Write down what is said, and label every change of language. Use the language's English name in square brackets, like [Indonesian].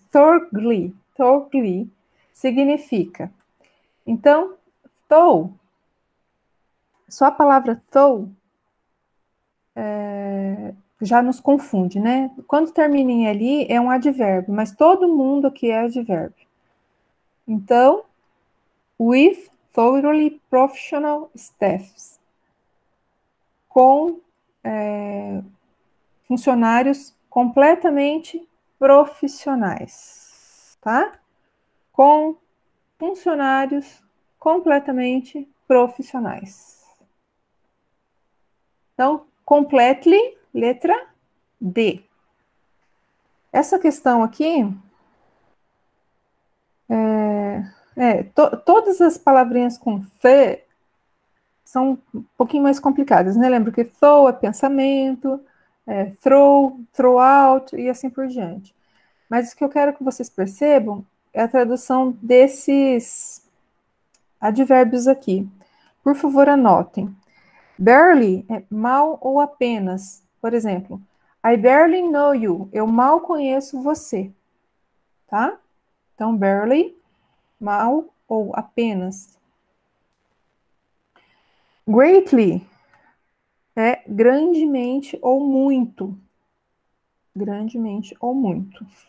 [Portuguese] Thorgli significa. Então, só a palavra já nos confunde, né? Quando termina em ali, é um advérbio, mas todo mundo aqui é advérbio. [English] Então, with thoroughly professional staffs. [Portuguese] Com funcionários completamente profissionais, tá? Com funcionários completamente profissionais. Então, completely, letra D. Essa questão aqui, todas as palavrinhas com th são um pouquinho mais complicadas, né? Lembra que throw é pensamento, throughout e assim por diante. Mas o que eu quero que vocês percebam é a tradução desses advérbios aqui. Por favor, anotem. Barely é mal ou apenas. [English] Por exemplo, I barely know you. [Portuguese] Eu mal conheço você. Tá? Então, barely, mal ou apenas. Greatly é grandemente ou muito. Grandemente ou muito.